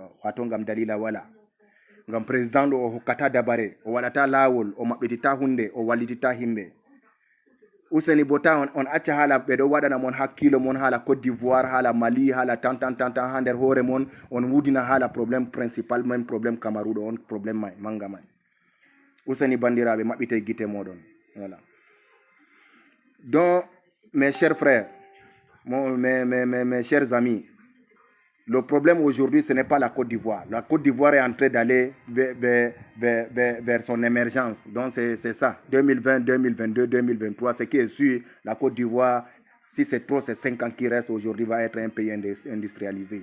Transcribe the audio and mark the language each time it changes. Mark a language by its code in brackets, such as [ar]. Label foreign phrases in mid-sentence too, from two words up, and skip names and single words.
[ff] Wato ngam dalila wala, ngam président ɗo o hokkata dabare, o waɗata laawol, o maɓɓitita hunde, o wallitita himɓe. Useni bo ta on acca haala ɓe ɗo waɗana mon hakkilo mon haala Côte d'Ivoire, haala Mali, haala tan ha nder hoore mon on wudina haala [fr] probléme principal même probléme [ff] Cameroun ɗo on probléme may manga may. Useni bandiraɓe maɓɓite guite moɗon. [fr] Voilà. Donc mes chers frères, mes chers amis, le problème aujourd'hui, ce n'est pas la Côte d'Ivoire. La Côte d'Ivoire est en train d'aller vers son émergence. Donc c'est ça, 2020, 2022, 2023, ce qui est sûr, la Côte d'Ivoire, si c'est trop, c'est 5 ans qui restent aujourd'hui, va être un pays industrialisé.